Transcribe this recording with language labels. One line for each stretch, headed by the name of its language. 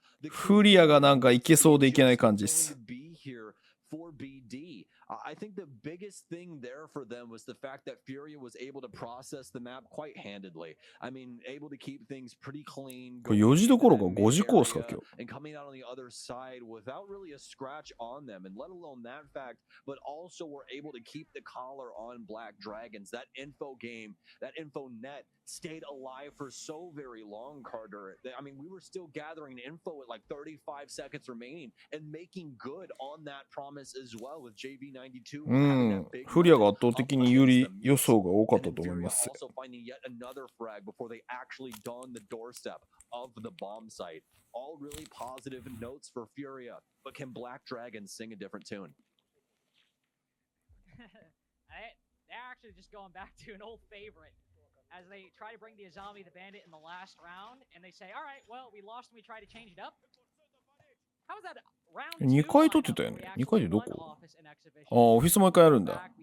Japanese: フリアがなんかいけそうでいけない感じです。
English: for BD. I think the biggest thing there for them was the fact that FURIA was able to process the map quite handedly. I mean, able to keep things pretty clean.
Japanese: これ4時どころか5時コースか今日。
English: And coming out on the other side without really a scratch on them, and let alone that fact, but also were able to keep the collar on BlackDragons. That info game, that info net stayed alive for so very long, Carter. I mean, we were still gathering info at like 35 seconds remaining and making good on that promise as well with JV92.
Japanese: フリアが圧倒的に有利予想が多かったと思います。
English: Also finding yet another frag before they actually dawn the doorstep of the bomb site. All really positive notes for FURIA, but can BlackDragons sing a different tune? They're actually just going back to an old favorite. As they try to bring the Azami the Bandit in the last round, and they say, all right, well, we lost and we try to change it up. How was that round
Japanese: 2回取ってたよね。2回でどこ？ああ、オフィスもう1回あるんだ。